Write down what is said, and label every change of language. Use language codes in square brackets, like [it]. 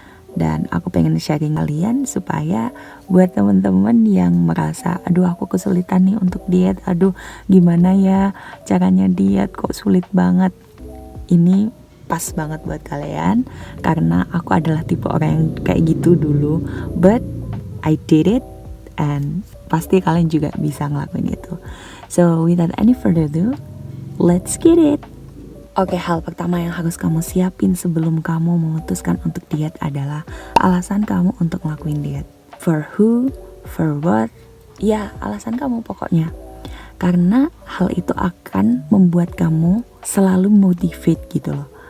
[id] Dan aku pengen sharing kalian supaya buat temen-temen yang merasa aduh aku kesulitan nih untuk diet, aduh gimana ya caranya diet kok sulit banget. Ini pas banget buat kalian karena aku adalah tipe orang yang kayak gitu dulu, but I did it and pasti kalian juga bisa ngelakuin itu. [en] So without any further ado, let's get it. [id] Oke, hal pertama yang harus kamu siapin sebelum kamu memutuskan untuk diet adalah alasan kamu untuk ngelakuin diet. For who, for what, ya alasan kamu pokoknya. Karena hal itu akan membuat kamu selalu motivate gitu loh.